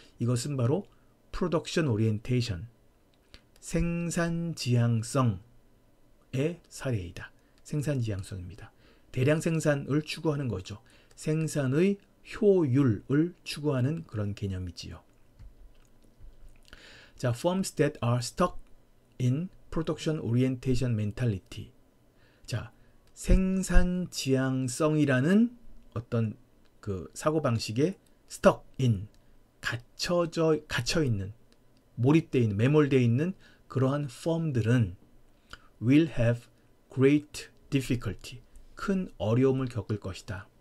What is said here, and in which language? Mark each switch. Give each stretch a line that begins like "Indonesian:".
Korean: 이것은 바로 프로덕션 오리엔테이션, 생산 지향성의 사례이다. 생산 지향성입니다. 대량 생산을 추구하는 거죠. 생산의 효율을 추구하는 그런 개념이지요.
English: 자, firms that are stuck in production orientation mentality.
Korean: 자, 생산 지향성이라는 어떤 그 사고방식에
English: stuck in,
Korean: 갇혀 있는, 몰입되어 있는, 매몰되어 있는 그러한 firm들은
English: will have great difficulty,
Korean: 큰 어려움을 겪을 것이다.